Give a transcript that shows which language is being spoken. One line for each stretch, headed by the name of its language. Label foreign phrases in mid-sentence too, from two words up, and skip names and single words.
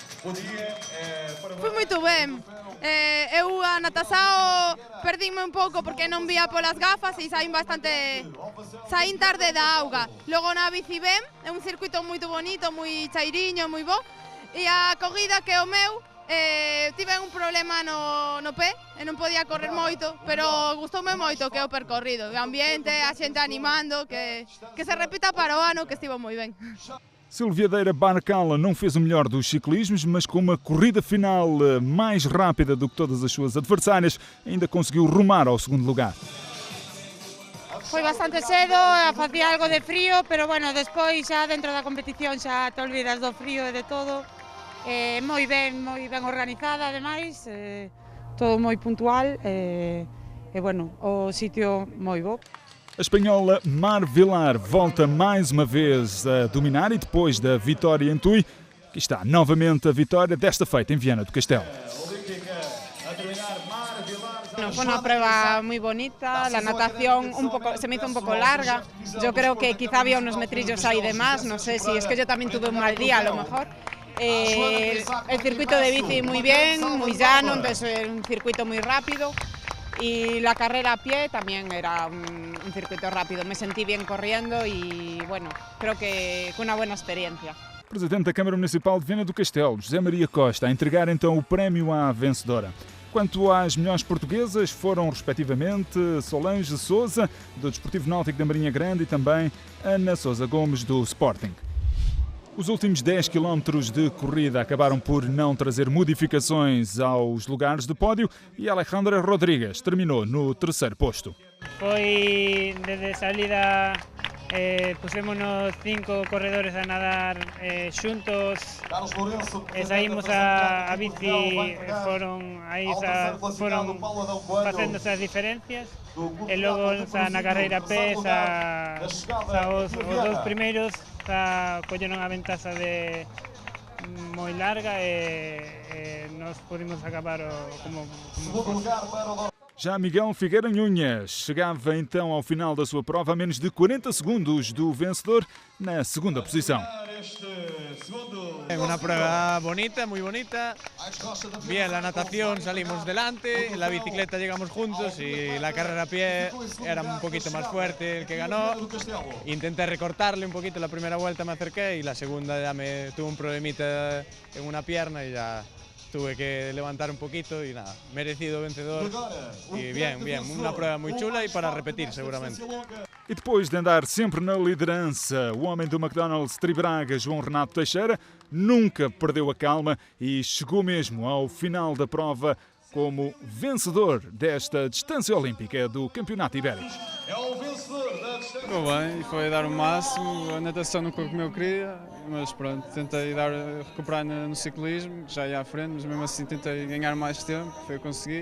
Portuguese: Foi muito bem. Eu a natação perdi-me um pouco porque não via pelas gafas e saí tarde da auga. Logo na bici bem, é um circuito muito bonito, muito cheirinho, muito bom.
Galician: E a corrida que é o meu, tive un problema no pé e non podía correr moito, pero gustoume moito que é o percorrido, o ambiente, a xente animando, que se repita para o ano, que estivo moi ben.
Portuguese: Silviadeira Barcala não fez o melhor dos ciclismos, mas com uma corrida final mais rápida do que todas as suas adversárias, ainda conseguiu rumar ao segundo lugar.
Galician: Foi bastante cedo, facía algo de frío, pero bueno, despois xa dentro da competición xa te olvidas do frío e de todo. Moi ben organizada, ademais, todo moi puntual e bueno, o sitio moi bo.
Portuguese: A espanhola Mar Vilar volta mais uma vez a dominar e depois da vitória em Tui, aqui está novamente a vitória, desta feita em Viana do Castelo.
Spanish: Bueno, fue una prueba muy bonita, la natación se me hizo un poco larga, yo creo que quizá había unos metrillos ahí de más, no sé si es que yo también tuve un mal día a lo mejor. El circuito de bici muy bien, muy llano, entonces un circuito muy rápido, y la carrera a pie también era un circuito rápido, me sentí bien corriendo y bueno, creo que fue una buena experiencia.
Portuguese: Presidente da Câmara Municipal de Viana do Castelo, José Maria Costa, a entregar então o prémio à vencedora. Quanto às melhores portuguesas, foram respectivamente Solange Sousa, do Desportivo Náutico da Marinha Grande, e também Ana Sousa Gomes, do Sporting. Os últimos 10 km de corrida acabaram por não trazer modificações aos lugares de pódio e Alejandro Rodrigues terminou no terceiro posto.
Galician: Foi desde salida Pusémonos 5 corredores a nadar xuntos e saímos a bici, foron facéndose as diferencias e logo na carreira a pé os dous primeiros colleron a ventaxa de moi larga e nós pudimos acabar como
Portuguese: Já Miguel Figueira Nhunhas chegava então ao final da sua prova a menos de 40 segundos do vencedor na segunda posição.
Spanish: Una prueba bonita, muy bonita. Bien, la natación salimos delante, la bicicleta llegamos juntos y la carrera a pie era un poquito más fuerte el que ganó. Intenté recortarle un poquito, la primera vuelta me acerqué y la segunda ya tuve un problemita en una pierna y ya tuve que levantar un poquito y nada, merecido vencedor y bien, una prueba muy chula y para repetir seguramente.
Portuguese: E depois de andar sempre na liderança, o homem do McDonald's Tribraga, João Renato Teixeira, nunca perdeu a calma e chegou mesmo ao final da prova como vencedor desta distância olímpica do Campeonato Ibérico. Ficou bem e foi dar o máximo, a natação não foi como eu queria, mas pronto, tentei recuperar no ciclismo, já ia à frente, mas mesmo assim tentei ganhar mais tempo, foi conseguir.